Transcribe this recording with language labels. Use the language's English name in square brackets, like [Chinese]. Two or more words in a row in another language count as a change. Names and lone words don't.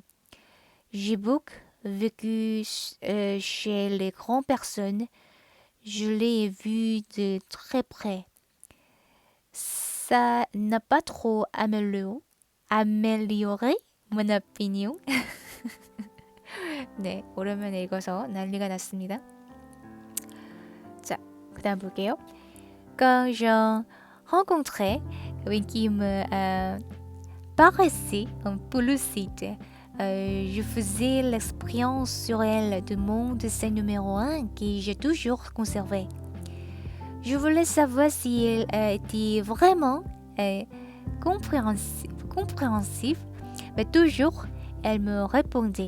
[French] J'ai beaucoup vécu chez les grandes personnes. Je les ai vus de très près. Ça n'a pas trop amélioré mon opinion. [Korean] 네, 오랜만에 읽어서 난리가 났습니다. 자, 그 다음 볼게요. [French] Quand j'ai rencontré une qui me paraissait un peu lucide, je faisais l'expérience sur elle de mon dessin numéro 1 que j'ai toujours conservé. Je voulais savoir si elle était vraiment compréhensive, mais toujours elle me répondait.